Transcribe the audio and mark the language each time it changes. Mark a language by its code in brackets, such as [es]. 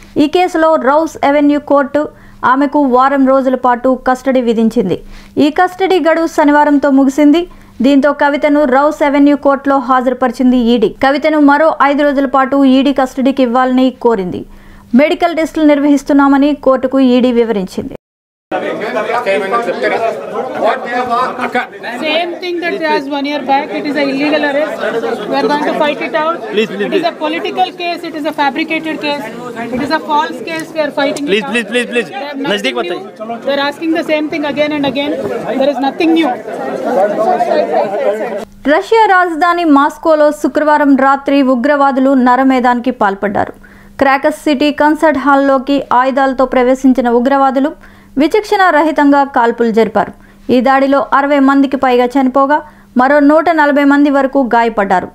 [te] ఈ కేసులో rows avenue court ఆమెకు 1 వారం రోజుల పాటు కస్టడీ విధించింది. ఈ కస్టడీ గడువు శనివారంతో ముగిసింది. దీంతో కవితను రౌస్ అవెన్యూ కోర్టులో హాజరుపరిచింది ఈడీ. కవితను మరో 5 రోజుల పాటు ఈడీ కస్టడీకి ఇవ్వాలని కోరింది. మెడికల్ టెస్టులు నిర్వహిస్తున్నామని కోర్టుకు ఈడీ వివరించింది. [en] Same thing that as 1 year back, it is an illegal arrest. We are going to fight it out. It is a political case. It is a fabricated case. It is a false case. We are fighting it out. Please. They are asking the same thing again and again. There is nothing new. [te] Russia రాజధాని మాస్కోలో శుక్రవారం రాత్రి ఉగ్రవాదులు నరమేధానికి పాల్పడ్డారు. Crackers city concert హాల్లోకి ఆయుధాలతో ప్రవేశించిన ఉగ్రవాదులు విచక్షణ రహితంగా కాల్పులు జరిపారు. ఈ దాడిలో 60 మందికి పైగా చనిపోగా మరో 140 మంది వరకు గాయపడ్డారు.